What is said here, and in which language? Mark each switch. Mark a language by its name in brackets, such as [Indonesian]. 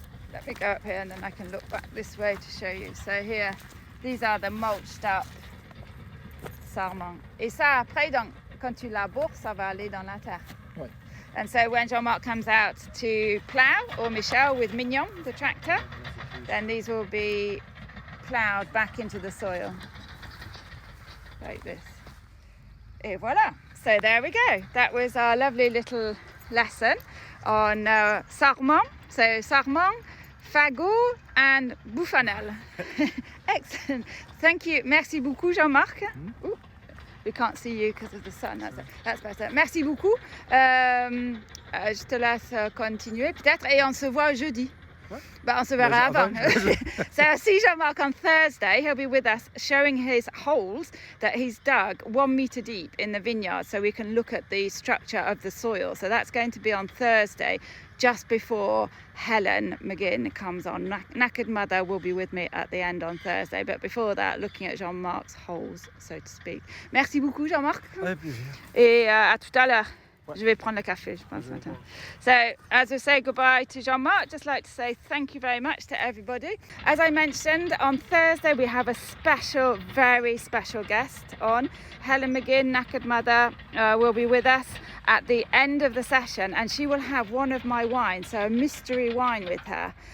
[English] Let me go up here and then I can look back this way to show you. So here, these are the mulched up sarments. [French] Et ça, après, donc, quand tu laboures, ça va aller dans la terre. Ouais. [English] And so when Jean-Marc comes out to plough, or Michel with Mignon, the tractor, then these will be ploughed back into the soil. Like this. Et voilà. So there we go. That was our lovely little lesson on sarment. So sarment, fagot and bouffannelle. Excellent. Thank you. [French] Merci beaucoup, Jean-Marc. [English] Ooh, we can't see you because of the sun. That's better. [French] Merci beaucoup. Je te laisse continuer peut-être et on se voit jeudi. But on se verra avant. [English] So I'll see Jean-Marc on Thursday. He'll be with us showing his holes that he's dug 1 metre deep in the vineyard so we can look at the structure of the soil. So that's going to be on Thursday, just before Helen McGinn comes on. Knackered Mother will be with me at the end on Thursday, but before that, looking at Jean-Marc's holes, so to speak. [French] Merci beaucoup, Jean-Marc. Avec plaisir. Et à tout à l'heure. Je vais prendre le café, je pense. [English] So, as we say goodbye to Jean-Marc, I'd just like to say thank you very much to everybody. As I mentioned, on Thursday we have a special, very special guest on. Helen McGinn, Knackered Mother, will be with us at the end of the session, and she will have one of my wines, so a mystery wine with her.